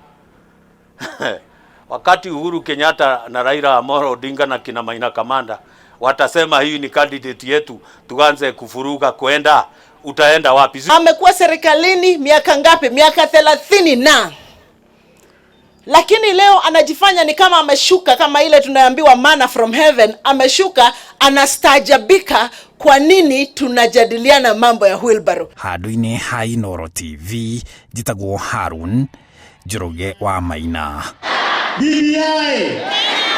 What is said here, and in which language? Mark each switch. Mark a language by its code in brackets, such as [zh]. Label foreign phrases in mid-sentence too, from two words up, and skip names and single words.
[sw] Wakati Uhuru Kenyatta na Raila Amolo Odinga na kina Maina Kamanda watasema hii ni candidate yetu, tuanze kufuruga kwenda, utaenda wapi? Amekuwa serikalini miaka ngapi? Miaka 30 na. Lakini leo anajifanya ni kama ameshuka, kama ile tunaambiwa [en] manna from heaven, [sw] ameshuka, anastaajabika kwa nini tunajadiliana mambo ya wheelbarrow. [ki] Handũ-inĩ ha Inooro TV, njĩtagwo Harun Njoroge wa Maina. BBI!